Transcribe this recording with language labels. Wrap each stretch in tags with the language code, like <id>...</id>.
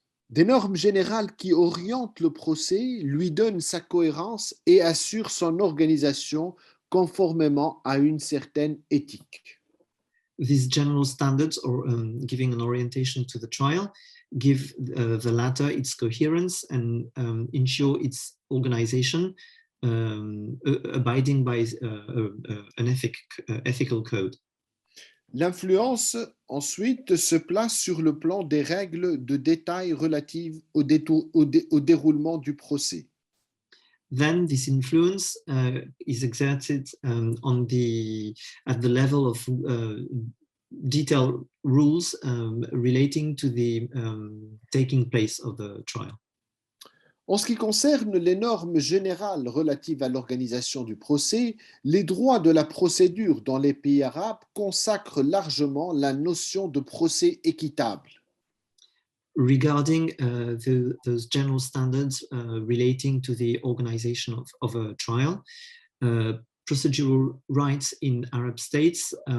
<fr>Des normes générales qui orientent le procès, lui donnent sa cohérence et assurent son organisation conformément à une certaine éthique.</fr> <en>These general standards, or giving an orientation to the trial, give the latter its coherence and ensure its organization, abiding by an ethical code.</en> <fr>L'influence, ensuite, se place sur le plan des règles de détail relatives au déroulement du procès.</fr> <en>Then this influence is exerted at the level of detailed rules relating to the taking place of the trial.</en> <fr>En ce qui concerne les normes générales relatives à l'organisation du procès, les droits de la procédure dans les pays arabes consacrent largement la notion de procès équitable.</fr> <en>Regarding those general standards relating to the organization of a trial, procedural rights in Arab states</en>